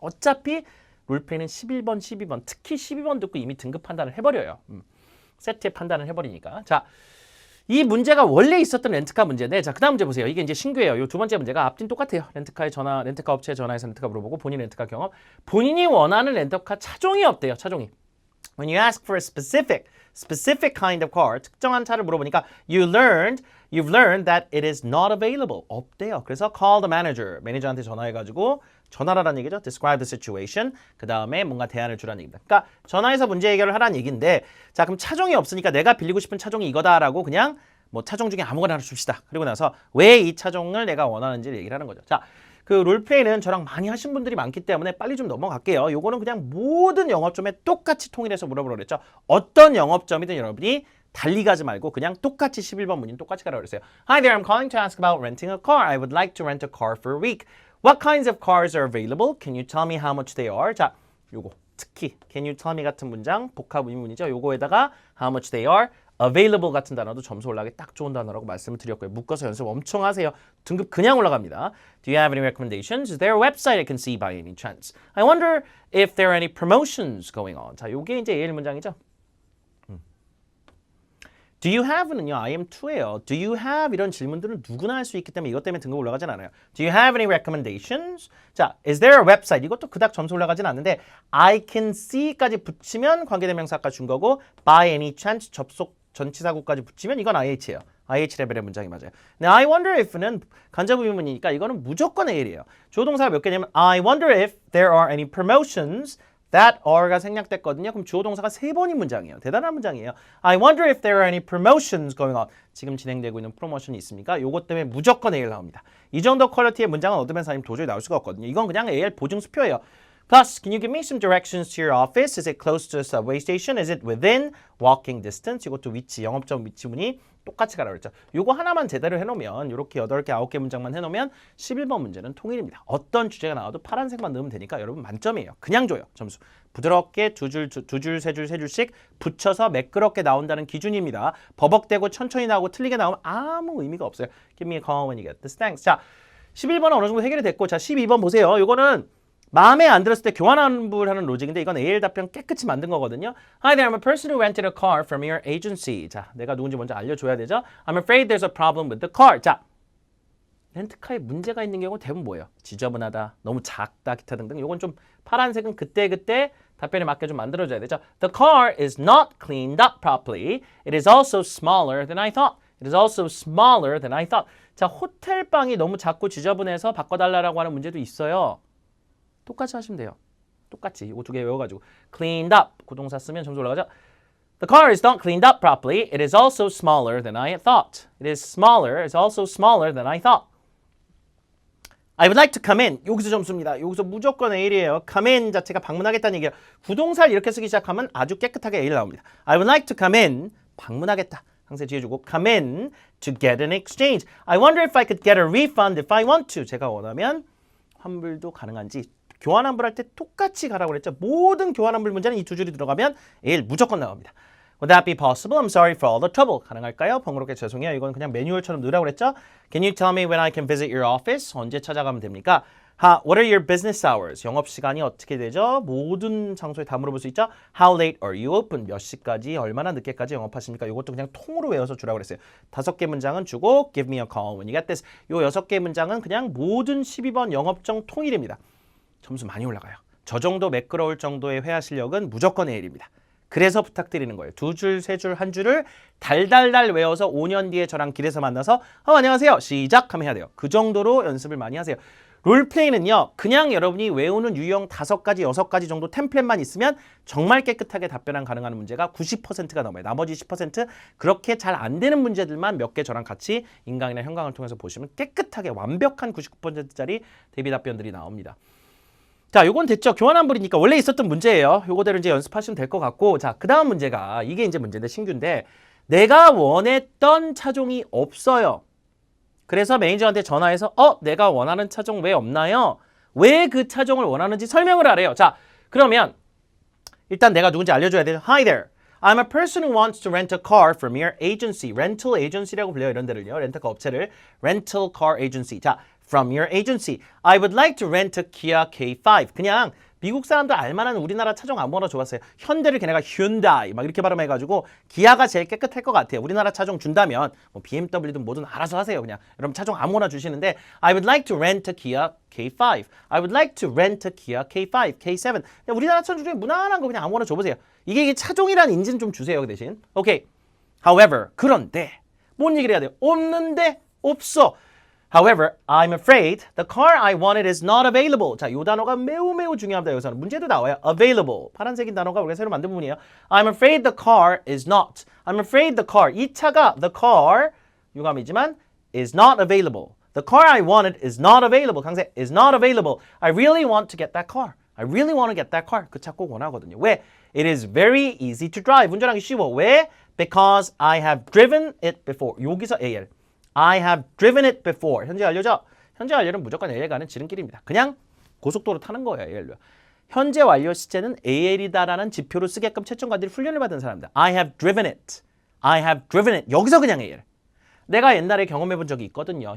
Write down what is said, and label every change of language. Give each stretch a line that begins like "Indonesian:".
Korean: 어차피 롤플레이는 11번, 12번, 특히 12번 듣고 이미 등급 판단을 해버려요. 세트에 판단을 해버리니까. 자, 이 문제가 원래 있었던 렌트카 문제인데, 자, 그 다음 문제 보세요. 이게 이제 신규예요. 요 두 번째 문제가 앞뒤는 똑같아요. 렌트카 업체에 전화해서 렌트카 물어보고 본인 렌트카 경험. 본인이 원하는 렌트카 차종이 없대요. 차종이.
English: When you ask for a specific kind of car,
Korean: 특정한 차를 물어보니까
English: you've learned that it is not available.
Korean: 없대요. 그래서
English: call the manager.
Korean: 매니저한테 전화해가지고 전화라는 얘기죠.
English: Describe the situation.
Korean: 그 다음에 뭔가 대안을 주라는 얘기입니다. 그러니까 전화해서 문제 해결을 하라는 얘기인데, 자, 그럼 차종이 없으니까 내가 빌리고 싶은 차종이 이거다라고 그냥 뭐 차종 중에 아무거나 하나 줍시다. 그리고 나서 왜 이 차종을 내가 원하는지를 얘기를 하는 거죠. 자, 그 롤플레이는 저랑 많이 하신 분들이 많기 때문에 빨리 좀 넘어갈게요. 요거는 그냥 모든 영업점에 똑같이 통일해서 물어보라고 그랬죠. 어떤 영업점이든 여러분이 달리 가지 말고 그냥 똑같이 11번 문의는 똑같이 가라고 그랬어요.
English: Hi there, I'm calling to ask about renting a car. I would like to rent a car for a week. What kinds of cars are available? Can you tell me how much they are?
Korean: 자, 요거 특히
English: can you tell me
Korean: 같은 문장 복합 의문이죠. 요거에다가
English: how much they are,
Korean: available 같은 단어도 점수 올라가기 딱 좋은 단어라고 말씀을 드렸고요. 묶어서 연습 엄청 하세요. 등급 그냥 올라갑니다.
English: Do you have any recommendations? Is there a website I can see by any chance? I wonder if there are any promotions going on.
Korean: 자, 요게 이제 예일 문장이죠.
English: Do you have는요, I am to예요. Do you have
Korean: 이런 질문들은 누구나 할 수 있기 때문에 이것 때문에 등급 올라가진 않아요.
English: Do you have any recommendations? 자, is there a website?
Korean: 이것도 그닥 점수 올라가진 않는데
English: I can see
Korean: 까지 붙이면 관계대명사 아까 준 거고
English: by any chance
Korean: 접속 전치사구까지 붙이면 이건 IH예요. IH 레벨의 문장이 맞아요. 근데
English: I wonder if
Korean: 는 간접 의문이니까 이거는 무조건 AL이에요. 주어 동사가 몇 개냐면
English: I wonder if there are any promotions. That are
Korean: 가 생략됐거든요. 그럼 주어 동사가 3번인 문장이에요. 대단한 문장이에요.
English: I wonder if there are any promotions going on.
Korean: 지금 진행되고 있는 프로모션이 있습니까? 요것 때문에 무조건 AL 나옵니다. 이 정도 퀄리티의 문장은 어드밴스 아니면 도저히 나올 수가 없거든요. 이건 그냥 AL 보증 수표예요. Plus, can you give me some directions to your office? Is it close to a subway station? Is it within walking distance? 이것도 위치, 영업점 위치문이 똑같이 가라고 그랬죠. 요거 하나만 제대로 해놓으면 이렇게 8개, 9개 문장만 해놓으면 11번 문제는 통일입니다. 어떤 주제가 나와도 파란색만 넣으면 되니까 여러분 만점이에요. 그냥 줘요. 점수. 부드럽게 두 줄, 세 줄씩 붙여서 매끄럽게 나온다는 기준입니다. 버벅대고 천천히 나오고 틀리게 나오면 아무 의미가 없어요.
English: Give me a call when you get this. Thanks.
Korean: 자, 11번은 어느 정도 해결이 됐고, 자, 12번 보세요. 요거는 마음에 안 들었을 때 교환 환불하는 로직인데 이건 AL 답변 깨끗이 만든 거거든요.
English: Hi there, I'm a person who rented a car from your agency.
Korean: 자, 내가 누군지 먼저 알려줘야 되죠.
English: I'm afraid there's a problem with the car.
Korean: 자, 렌트카에 문제가 있는 경우는 대부분 뭐예요? 지저분하다, 너무 작다, 기타 등등. 이건 좀 파란색은 그때 답변에 맞게 좀 만들어줘야 되죠.
English: The car is not cleaned up properly. It is also smaller than I thought. It is also smaller than I thought.
Korean: 자, 호텔 방이 너무 작고 지저분해서 바꿔달라고 하는 문제도 있어요. 똑같이 하시면 돼요. 똑같이 이거 2개 외워가지고 cleaned up 그 동사 쓰면 점수 올라가죠.
English: The car is not cleaned up properly. It is also smaller than I thought. It is smaller. It's also smaller than I thought. I would like to come in.
Korean: 여기서 점수입니다. 여기서 무조건 A이에요. come in 자체가 방문하겠다는 얘기예요. 부동사를 이렇게 쓰기 시작하면 아주 깨끗하게 A 나옵니다.
English: I would like to come in.
Korean: 방문하겠다. 항상 뒤에 주고
English: come in to get an exchange. I wonder if I could get a refund if I want to.
Korean: 제가 원하면 환불도 가능한지. 교환환불할 때 똑같이 가라고 그랬죠. 모든 교환환불 문제는 이 두 줄이 들어가면 A 무조건 나옵니다.
English: Would that be possible? I'm sorry for all the trouble.
Korean: 가능할까요? 번거롭게 죄송해요. 이건 그냥 매뉴얼처럼 넣으라고 그랬죠.
English: Can you tell me when I can visit your office?
Korean: 언제 찾아가면 됩니까?
English: What are your business hours?
Korean: 영업시간이 어떻게 되죠? 모든 장소에 다 물어볼 수 있죠.
English: How late are you open?
Korean: 몇 시까지, 얼마나 늦게까지 영업하십니까? 이것도 그냥 통으로 외워서 주라고 그랬어요. 5개 문장은 주고
English: Give me a call when you get this.
Korean: 요 6개 문장은 그냥 모든 12번 영업정 통일입니다. 점수 많이 올라가요. 저 정도 매끄러울 정도의 회화 실력은 무조건 A입니다. 그래서 부탁드리는 거예요. 2줄, 3줄, 1줄을 달달달 외워서 5년 뒤에 저랑 길에서 만나서 안녕하세요. 시작하면 해야 돼요. 그 정도로 연습을 많이 하세요. 롤플레이는요. 그냥 여러분이 외우는 유형 5가지, 6가지 정도 템플릿만 있으면 정말 깨끗하게 답변 가능한 문제가 90%가 넘어요. 나머지 10% 그렇게 잘 안 되는 문제들만 몇 개 저랑 같이 인강이나 현강을 통해서 보시면 깨끗하게 완벽한 99%짜리 대비 답변들이 나옵니다. 자, 요건 됐죠. 교환환불이니까 원래 있었던 문제예요. 요거대로 이제 연습하시면 될 것 같고, 자, 그 다음 문제가 이게 이제 문제인데 신규인데 내가 원했던 차종이 없어요. 그래서 매니저한테 전화해서 내가 원하는 차종 왜 없나요? 왜 그 차종을 원하는지 설명을 하래요. 자, 그러면 일단 내가 누군지 알려줘야 돼요.
English: Hi there. I'm a person who wants to rent a car from your agency.
Korean: Rental agency라고 불려요. 이런 데를요. 렌터카 업체를. Rental car agency. 자, from your agency.
English: I would like to rent a Kia K5.
Korean: 그냥 미국 사람들 알만한 우리나라 차종 아무거나 좋았어요. 현대를 걔네가 Hyundai 막 이렇게 발음해가지고 기아가 제일 깨끗할 것 같아요. 우리나라 차종 준다면 뭐 BMW든 뭐든 알아서 하세요. 그냥 여러분 차종 아무거나 주시는데
English: I would like to rent a Kia K5. I would like to rent a Kia K5, K7.
Korean: 그냥 우리나라 차종 중에 무난한 거 그냥 아무거나 줘보세요. 이게 차종이란 인지는 좀 주세요. 그 대신. 오케이. However, 그런데 뭔 얘기를 해야 돼요? 없는데 없어.
English: However, I'm afraid the car I wanted is not available.
Korean: 자, 이 단어가 매우 중요합니다. 여기서는 문제도 나와요.
English: Available.
Korean: 파란색인 단어가 우리가 새로 만든 부분이에요.
English: I'm afraid the car is not. I'm afraid the car.
Korean: 이 차가
English: the car
Korean: 유감이지만
English: is not available. The car I wanted is not available. 강세 is not available. I really want to get that car. I really want to get that car.
Korean: 그 차 꼭 원하거든요. 왜?
English: It is very easy to drive.
Korean: 운전하기 쉬워. 왜?
English: Because I have driven it before.
Korean: 여기서 AL.
English: I have driven it before.
Korean: 현재 완료죠? 현재 완료는 무조건 AL 가는 지름길입니다. 그냥 고속도로 타는 거예요. AL로. 현재 완료 시제는 AL이다라는 지표로 쓰게끔 채점관들이 훈련을 받은 사람들.
English: I have driven it. I have driven it. 여기서 그냥 AL.
Korean: 내가 옛날에 경험해 본 적이 있거든요.